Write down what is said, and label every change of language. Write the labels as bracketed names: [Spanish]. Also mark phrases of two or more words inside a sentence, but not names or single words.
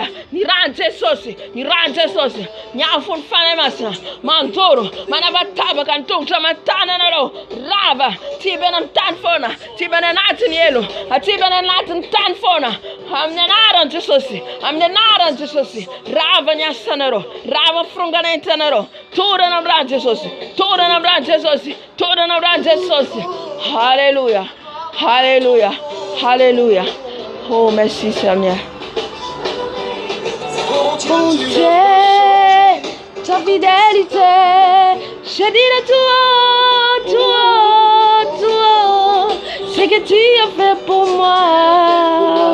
[Malagasy] Ny rano Jesosy, ny rano Jesosy, ny afony fanahy masina, mandoro, manavatavaka ny tongotra aman-tananareo, rava, tibany amin'ny tany foana, tibany anatin'ny elo, tibany anatin'ny tany foana, amin'ny anaran'i Jesosy, amin'ny anaran'i Jesosy, rava ny asanareo, rava fironganetsanareo, torana amin'ny rano Jesosy, torana amin'ny rano Jesosy, torana amin'ny rano Jesosy. Halleluja, halleluja, halleluja. [French] Oh, merci Seigneur. Bonté, ta fidélité, je dirai toi, ce que tu as fait pour moi.